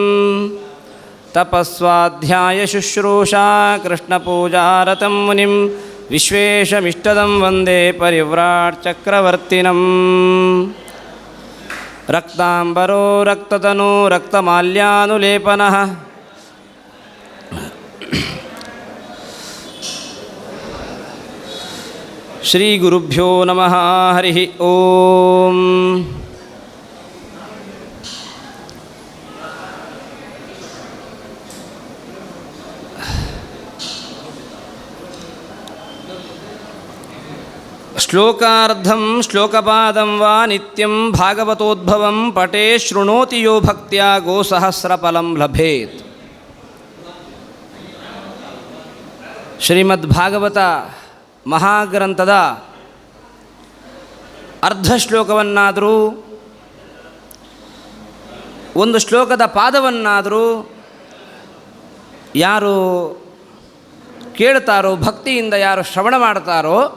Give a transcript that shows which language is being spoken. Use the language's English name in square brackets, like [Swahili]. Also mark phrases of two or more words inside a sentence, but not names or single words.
[Sanskrit] ತಪಸ್ವಾಧ್ಯಾಯ ಶುಶ್ರೂಷಾ ಕೃಷ್ಣಪೂಜಾರತಂ ಮುನಿಂ ವಿಶ್ವೇಶಮಿಷ್ಟದಂ ವಂದೇ ಪರಿವ್ರಾಟ್ ಚಕ್ರವರ್ತಿನಂ. ರಕ್ತಾಂಬರೋ ರಕ್ತತನೂ ರಕ್ತಮಾಲ್ಯಾನುಲೇಪನಃ ಶ್ರೀ ಗುರುಭ್ಯೋ ನಮಃ. ಹರಿ ಓಂ. ಶ್ಲೋಕಾರ್ಧಂ ಶ್ಲೋಕಪಾದಂ ವಾ ನಿತ್ಯಂ ಭಾಗವತೋದ್ಭವಂ ಪಠೇ ಶೃಣೋತಿ ಯೋ ಭಕ್ತ್ಯಾ ಗೋಸಹಸ್ರಫಲಂ ಲಭೇತ್. [Kannada] ಶ್ರೀಮದ್ಭಾಗವತ ಮಹಾಗ್ರಂಥದ ಅರ್ಧ ಶ್ಲೋಕವನ್ನಾದರೂ ಒಂದು ಶ್ಲೋಕದ ಪಾದವನ್ನಾದರೂ ಯಾರು ಕೇಳ್ತಾರೋ, ಭಕ್ತಿಯಿಂದ ಯಾರು ಶ್ರವಣ ಮಾಡ್ತಾರೋ